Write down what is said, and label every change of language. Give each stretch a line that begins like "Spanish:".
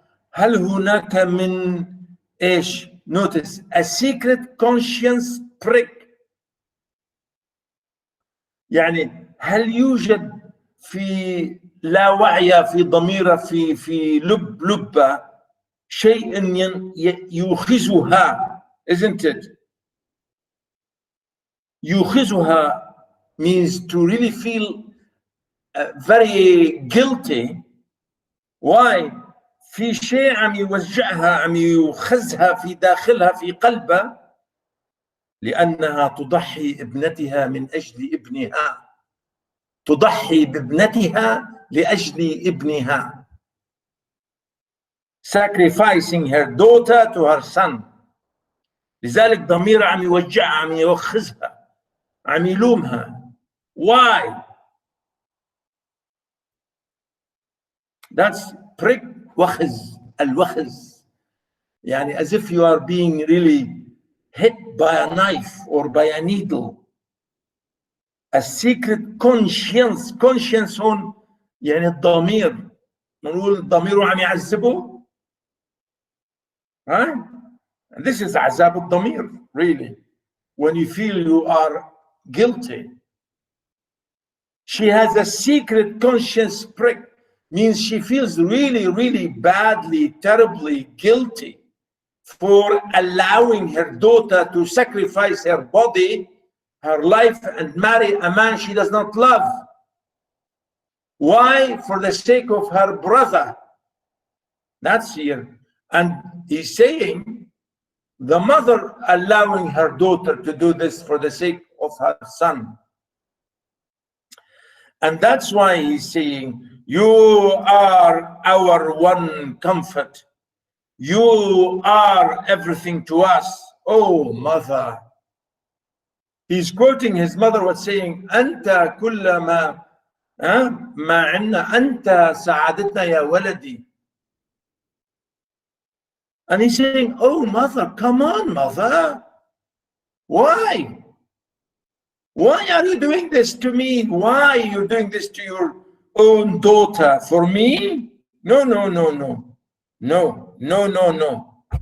Arabic: هل هناك من ايش؟
English: Notice, a secret conscience prick.
Arabic: يعني هل يوجد في لا وعي في ضميره في لبه شيء يوخزها,
English: isn't it? يوخزها means to really feel very guilty. Why?
Arabic: في شيء عم يوجعها, عم يوخزها في داخلها في قلبها, لأنها تضحي ابنتها من أجل ابنها. تضحي بابنتها لأجل ابنها.
English: Sacrificing her daughter to her son.
Arabic: لذلك ضميرها عم يوجعها, عم يوخزها, عم يلومها.
English: Why? That's prick, وخز, الوخز. يعني as if you are being really hit by a knife or by a needle. A secret conscience.
Arabic: Conscience هون يعني الضمير. نقول الضمير عم يعذبه. Right?
English: And this is عذاب الضمير, really. When you feel you are guilty. She has a secret conscience prick. Means she feels really, really badly, terribly guilty for allowing her daughter to sacrifice her body, her life, and marry a man she does not love. Why? For the sake of her brother. That's here. And he's saying the mother allowing her daughter to do this for the sake of her son. And that's why he's saying, you are our one comfort. You are everything to us, oh mother. He's quoting his mother, was saying,
Arabic: أنت كل ما عنا, أنت سعادتنا يا ولدي.
English: And he's saying, oh mother, come on mother. Why? Why are you doing this to me? Why are you doing this to your own daughter? For me? No, no, no, no. No, no, no, no.